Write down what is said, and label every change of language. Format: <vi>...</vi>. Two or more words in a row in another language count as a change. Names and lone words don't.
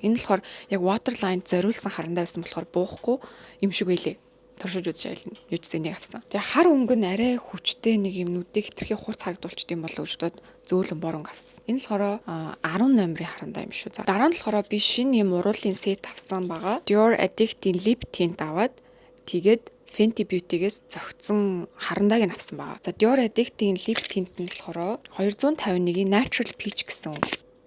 <mn>Энэ болохоор яг waterline зориулсан харандаа байсан болохоор буухгүй юм шиг байлээ. Туршиж үзэж байлаа. Юуцсэн нэг авсан. Тэгээ хар өнгө нь арай хүчтэй нэг юм нүдийг хитрхи хурц харагдуулчихдээ юм болов гэж бодоод зөөлөн бор өнгө авсан. Энэ болохоор 10 номерын харандаа юм шүү. За дараа нь болохоор би шинэ юм уруулын сет авсан байгаа. Dior Addict-ийн</mn> <en>lip tint</en> <mn>аваад тэгээд Fenty Beauty-гээс зөгцсөн харандааг нь авсан байгаа. За Dior Addict-ийн</mn> <en>lip tint</en> <mn>нь болохоор 251-ийн Natural Peach гэсэн.</mn>